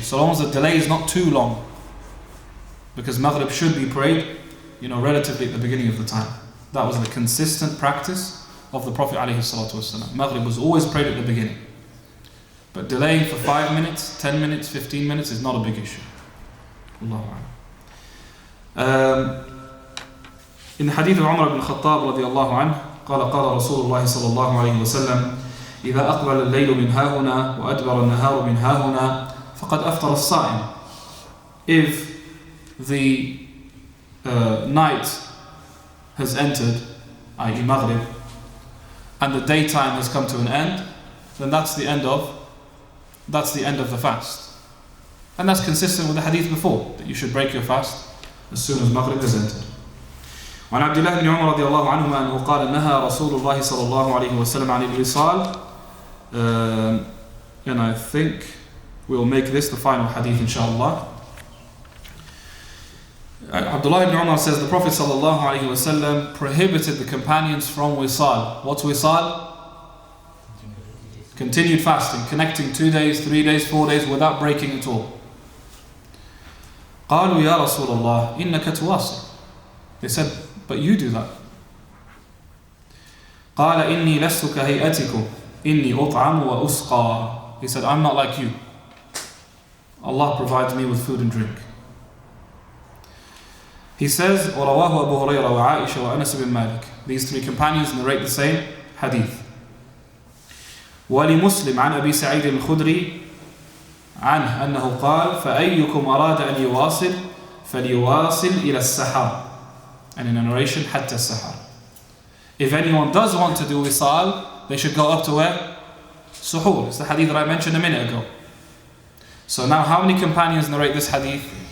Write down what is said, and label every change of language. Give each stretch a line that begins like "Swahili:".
English: So long as the delay is not too long. Because Maghrib should be prayed, relatively at the beginning of the time. That was the consistent practice of the Prophet ﷺ. Maghrib was always prayed at the beginning. But delaying for 5 minutes, 10 minutes, 15 minutes is not a big issue. Allahu A'lam. In the hadith of Umar ibn Khattab radiallahu anhu,
Arabic: قال رسول الله صلى الله عليه وسلم إذا أقبل الليل من هاهنا وأدبر النهار من هاهنا فقد أفطر الصائم.
English: If the night has entered, i.e. Maghrib, and the daytime has come to an end, then that's the end of the fast. And that's consistent with the hadith before, that you should break your fast as soon as Maghrib has entered.
Arabic: وعن عبد الله بن عمر رضي الله عنهما أنه قال نهى رسول الله صلى الله عليه وسلم عن الوصال.
English: And I think we'll make this the final hadith inshallah. Abdullah ibn Umar says the Prophet ﷺ prohibited the companions from wisal. What's wisal? Continued fasting, connecting 2 days, 3 days, 4 days without breaking at all.
Arabic: قالوا يا رسول الله إنك تواصل.
English: They said, but you do that.
Arabic: قال إني لست كهيئتكم إني أطعم وأسقى.
English: He said, I'm not like you. Allah provides me with food and drink. He says,
Arabic: ورواه أبو هريرة وعائشة وأنس بن مالك.
English: These three companions narrate the same hadith.
Arabic: ولمسلم عن أبي سعيد الخدري عنه أنه قال فأيكم أراد أن يواصل فليواصل إلى السحر.
English: And in a narration,
Arabic: حتى السحر.
English: If anyone does want to do wisal, they should go up to where? Suhoor. It's the hadith that I mentioned a minute ago. So now how many companions narrate this hadith?